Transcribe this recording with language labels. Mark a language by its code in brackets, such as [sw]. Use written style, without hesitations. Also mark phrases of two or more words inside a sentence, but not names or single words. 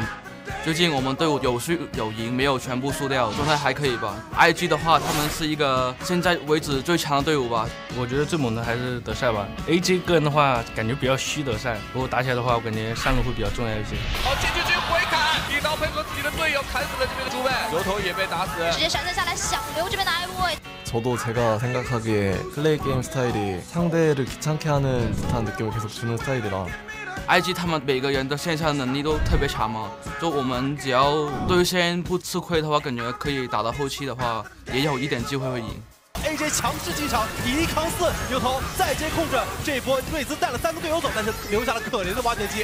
[zh] 最近我们队伍有输有赢，没有全部输掉，状态还可以吧。IG 的话，他们是一个现在为止最强的队伍吧。我觉得最猛的还是德赛吧。AJ 个人的话，感觉比较虚德赛，如果打起来的话，我感觉上路会比较重要一些。好，进去回砍，一刀配合自己的队友砍死了这边的猪妹，油头也被打死，直接闪现下来，想留这边的 IVOY。 [ko] 저도 제가 생각하기에 플레이 게임 스타일이 상대를 귀찮게 하는 듯한 느낌을 계속 주는 스타일이라 [zh] IG 他们每个人的线下能力都特别强嘛，就我们只要对线不吃亏的话，感觉可以打到后期的话，也有一点机会会赢。 AJ 强势进场，以1扛4，油头再接控制，这一波瑞兹带了3个队友走，但是留下了可怜的挖掘机。